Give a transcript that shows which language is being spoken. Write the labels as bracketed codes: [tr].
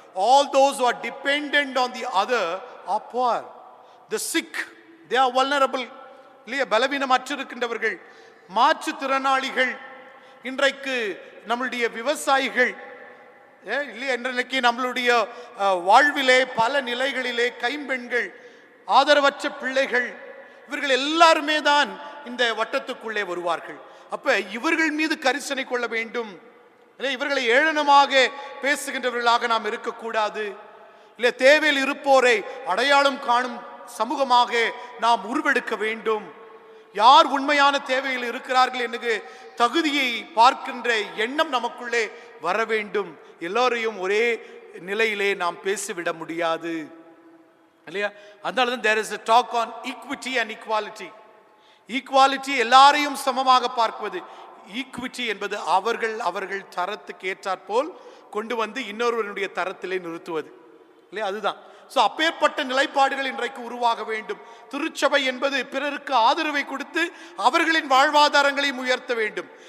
[en] All those who are dependent on the other are poor. The sick, they are vulnerable. [ta] இல்லையா? பலவீனமற்றிருக்கின்றவர்கள், மாற்றுத்திறனாளிகள், இன்றைக்கு நம்மளுடைய விவசாயிகள், இல்லையா? இன்றைக்கு நம்மளுடைய வாழ்விலே பல நிலைகளிலே கைம்பெண்கள், ஆதரவற்ற பிள்ளைகள், இவர்கள் எல்லாருமே தான் இந்த வட்டத்துக்குள்ளே வருவார்கள். அப்ப இவர்கள் மீது கரிசனை கொள்ள வேண்டும். இவர்களை ஏளனமாக பேசுகின்றவர்களாக நாம் இருக்கக்கூடாது. இல்லை, தேவையில் இருப்போரை அடையாளம் காணும் சமூகமாக நாம் உருவெடுக்க வேண்டும். யார் உண்மையான தேவையில் இருக்கிறார்கள் என்று தகுதியை பார்க்கின்ற எண்ணம் நமக்குள்ளே வர வேண்டும். எல்லோரையும் ஒரே நிலையிலே நாம் பேசிவிட முடியாது. இல்லையா? அதனால தான் [en] there is a talk on equity and equality. [ta] Equality எல்லாரையும் சமமாக பார்ப்பது. ஈக்விட்டி என்பது அவர்கள் தரத்துக்கு ஏற்றாற்போல் கொண்டு இன்னொருவருடைய தரத்திலே நிறுத்துவது. இல்லையா? அதுதான். ஸோ அப்பேற்பட்ட நிலைப்பாடுகள் இன்றைக்கு உருவாக வேண்டும். திருச்சபை என்பது பிறருக்கு ஆதரவை கொடுத்து அவர்களின் வாழ்வாதாரங்களையும் உயர்த்த வேண்டும்.